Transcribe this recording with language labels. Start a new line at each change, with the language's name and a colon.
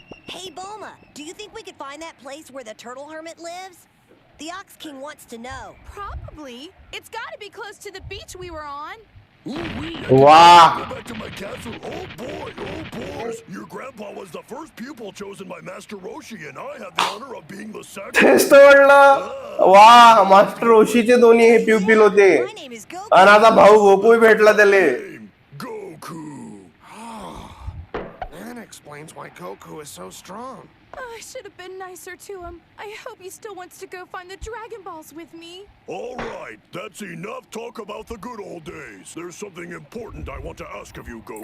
English: Hey, Bulma, do you think we could find that place where the Turtle Hermit lives? The Ox King wants to know. Probably. It's got to be close to the beach we were on. वा Go back to my castle. Oh boy, oh boy. Your grandpa was the first pupil chosen by Master Roshi, and I had the honor of being the second.
Marathi: तेच तर म्हणलं. वा master रोशीचे दोन्ही हे pupil होते.
English: My name is Goku.
Marathi: आणि आता भाऊ गोकुही भेटला त्याले.
English: Name, Goku. That explains why Goku is so strong. I should have been nicer to him. I hope he still wants to go find the Dragon Balls with me. All right, that's enough talk about the good old days. There's something important I want to ask of you, Goku.